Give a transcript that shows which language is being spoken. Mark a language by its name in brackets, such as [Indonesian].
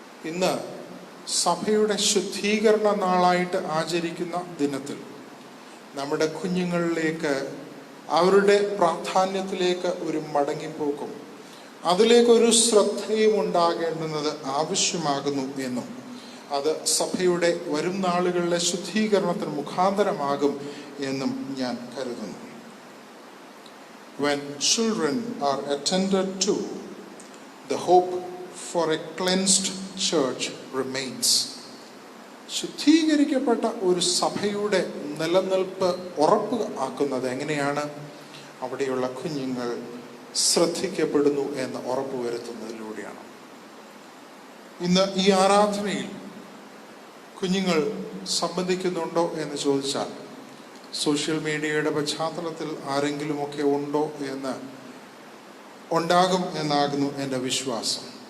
[Malayalam] ഇന്ന് സഭയുടെ ശുദ്ധീകരണ നാളായിട്ട് ആചരിക്കുന്ന ദിനത്തിൽ നമ്മുടെ കുഞ്ഞുങ്ങളിലേക്ക്, അവരുടെ പ്രാധാന്യത്തിലേക്ക് ഒരു മടങ്ങിപ്പോക്കും അതിലേക്കൊരു ശ്രദ്ധയും ഉണ്ടാകേണ്ടുന്നത് ആവശ്യമാകുന്നു എന്നും അത് സഭയുടെ വരും നാളുകളിലെ ശുദ്ധീകരണത്തിന് മുഖാന്തരമാകും എന്നും ഞാൻ കരുതുന്നു. [English] When children are attended to, the hope for a cleansed church remains. [Malayalam] ശുദ്ധീകരിക്കപ്പെട്ട ഒരു സഭയുടെ നിലനിൽപ്പ് ഉറപ്പ് ആക്കുന്നത് എങ്ങനെയാണ്? അവിടെയുള്ള കുഞ്ഞുങ്ങൾ ശ്രദ്ധിക്കപ്പെടുന്നു എന്ന് ഉറപ്പുവരുത്തുന്നതിലൂടെയാണ്. ഇന്ന് ഈ ആരാധനയിൽ കുഞ്ഞുങ്ങൾ സംബന്ധിക്കുന്നുണ്ടോ എന്ന് ചോദിച്ചാൽ സോഷ്യൽ മീഡിയയുടെ പശ്ചാത്തലത്തിൽ ആരെങ്കിലുമൊക്കെ ഉണ്ടോ എന്ന് ഉണ്ടാകും എന്നാകുന്നു എൻ്റെ വിശ്വാസം.